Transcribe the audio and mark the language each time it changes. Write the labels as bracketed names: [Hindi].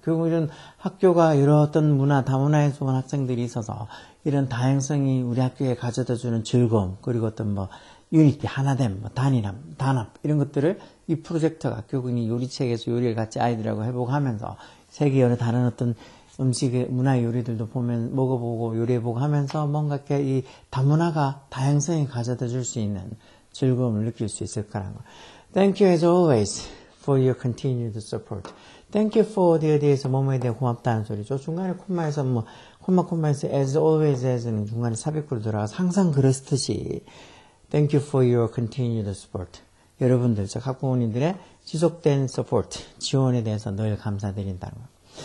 [Korean] 결국 이런 학교가 여러 어떤 문화, 다문화에서 온 학생들이 있어서 이런 다양성이 우리 학교에 가져다 주는 즐거움, 그리고 어떤 뭐 유니티, 하나됨, 뭐 단합 이런 것들을 이 프로젝트가 결국은 이 요리책에서 요리를 같이 아이들하고 해보고 하면서 세계 여러 다른 어떤 음식의 문화 요리들도 보면 먹어보고 요리해보고 하면서 뭔가 이렇게 이 다문화가 다양성이 가져다 줄 수 있는 즐거움을 느낄 수 있을 거라는 거. [English] Thank you as always for your continued support. Thank you for the [Korean] 에 대해서 뭐뭐에 대해 고맙다는 소리죠. 중간에 콤마에서 뭐 콤마에서 [English] as always [Korean] as는 중간에 삽입구로 들어가서 항상 그렇듯이 [English] Thank you for your continued support. [Korean] 여러분들, 즉 학부모님들의 지속된 support, 지원에 대해서 늘 감사드린다는 거.